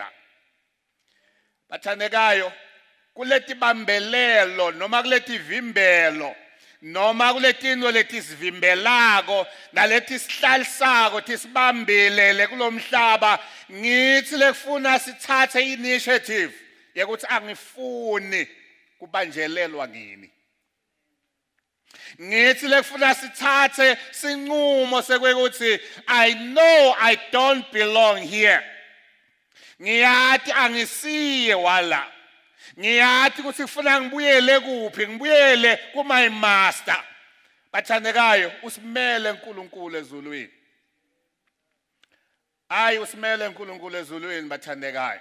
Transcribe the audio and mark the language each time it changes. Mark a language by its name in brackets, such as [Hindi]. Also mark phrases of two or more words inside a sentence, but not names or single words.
[Swati] Bathandekayo kuleti bambelelo noma kuleti vimbelo noma kuletino letisivimbelako naleti sihlalisako tisibambelele kulomhlaba ngithi lekufuna sithathe initiative yekuthi angifuni kubanjelelwa ngini. Ngithi lekufuna sithathe sinqumo sekwekuthi [English] I know I don't belong here. [Swati] Ngiyathi angisiye wala. Ngiyathi ukuthi kufuna ngibuyele kuphi ngibuyele kuma master. Bathandekayo usimele uNkulunkulu ezulwini. Ayi usimele uNkulunkulu ezulwini bathandekayo.